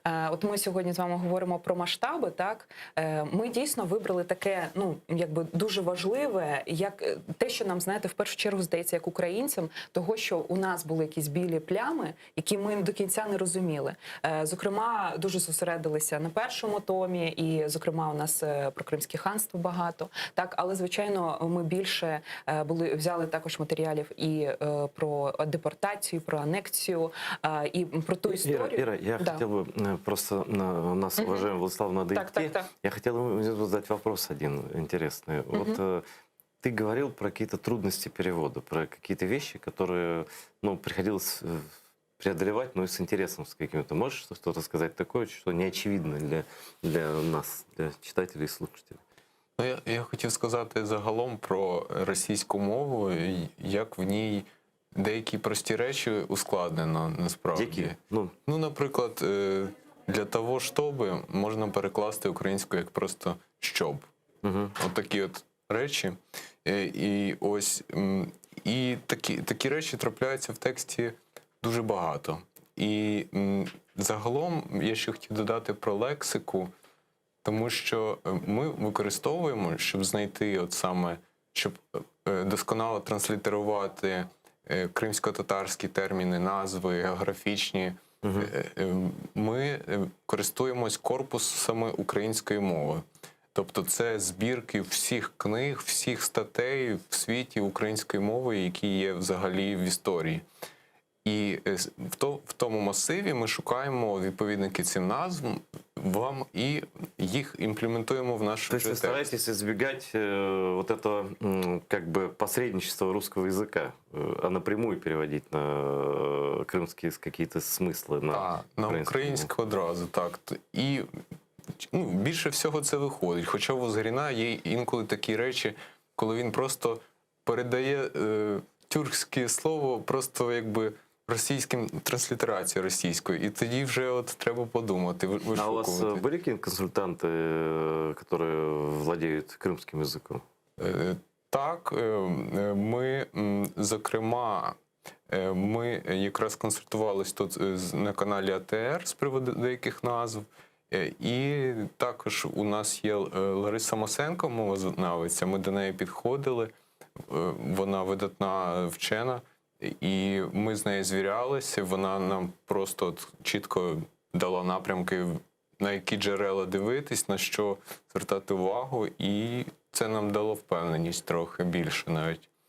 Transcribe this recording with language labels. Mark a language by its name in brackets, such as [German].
[Ukrainian] От ми сьогодні з вами говоримо про масштаби. Так ми дійсно вибрали таке, ну якби дуже важливе, як те, що нам, знаєте, в першу чергу здається, як українцям, того, що у нас були якісь білі плями, які ми до кінця не розуміли. Зокрема, дуже зосередилися на першому томі, і зокрема, у нас про Кримське ханство багато. Так, але звичайно, ми більше взяли також матеріалів і про депортацію, про анексію, і про ту історію. [Russian] Ира, я Да. хотел бы просто, у нас, уважаемый Владислав, надо [Ukrainian] Так, [Russian] идти. [Ukrainian] так. [Russian] Я хотел бы задать вопрос один интересный. Вот ты говорил про какие-то трудности перевода, про какие-то вещи, которые, ну, приходилось преодолевать, но и с интересом с каким-то. Можешь что-то сказать такое, что не очевидно для нас, для читателей и слушателей? [Ukrainian] Ну, я хотів сказати загалом про російську мову, і як в ній деякі прості речі ускладнено насправді. Які? Ну, Наприклад, для того, щоби можна перекласти українською як просто щоб. От такі от речі. І ось і такі речі трапляються в тексті дуже багато. І загалом я ще хотів додати про лексику, тому що ми використовуємо, щоб знайти от саме, щоб досконало транслітерувати кримсько-татарські терміни, назви, географічні. Ми користуємось корпусами української мови. Тобто це збірки всіх книг, всіх статей в світі української мови, які є взагалі в історії. І в тому масиві ми шукаємо відповідники цим назвам вам і їх імплементуємо в наш [Russian] то есть вы [Ukrainian] текст. [Russian] стараетесь избегать вот этого как бы посредничества русского языка, а напрямую переводить на крымские какие-то смыслы [Ukrainian] На українську одразу, так. І більше всього це виходить. Хоча у Згріна є інколи такі речі, коли він просто передає тюркське слово просто якби російським транслітерацією російською. І тоді вже от треба подумати, [Russian] А у вас [Ukrainian] вишукувати. [Russian] были какие-то консультанты, которые владеют крымским языком? [Ukrainian] Так, ми, зокрема, ми якраз консультувалися тут на каналі АТР з приводу деяких назв. І також у нас є Лариса Мосенко, мовознавиця, ми до неї підходили, вона видатна вчена, і ми з нею звірялися, вона нам просто от чітко дала напрямки, на які джерела дивитись, на що звертати увагу, і це нам дало впевненість трохи більше навіть.